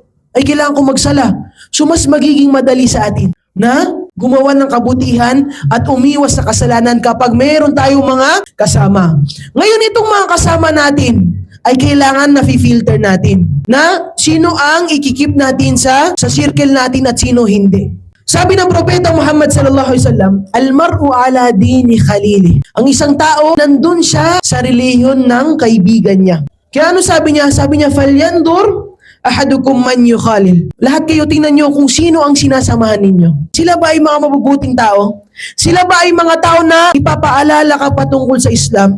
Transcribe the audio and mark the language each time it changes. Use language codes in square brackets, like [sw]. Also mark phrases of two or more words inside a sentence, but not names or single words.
[tl] Ay kailangan ko magsala. So mas magiging madali sa atin na gumawa ng kabutihan at umiwas sa kasalanan kapag meron tayong mga kasama. Ngayon itong mga kasama natin ay kailangan na fi-filter natin na sino ang ikikip natin sa circle natin at sino hindi. Sabi ng Propeta Muhammad [ar] صلى الله عليه وسلم, "المرء على دين خليله." [tl] Ang isang tao nandun siya sa relihiyon ng kaibigan niya. Kaya ano sabi niya? Sabi niya, [ar] "فلينظر أحدكم من يخالل." [tl] Lahat kayo tingnan niyo kung sino ang sinasamahan ninyo. Sila ba ay mga mabubuting tao? Sila ba ay mga tao na ipapaalala ka patungkol sa Islam?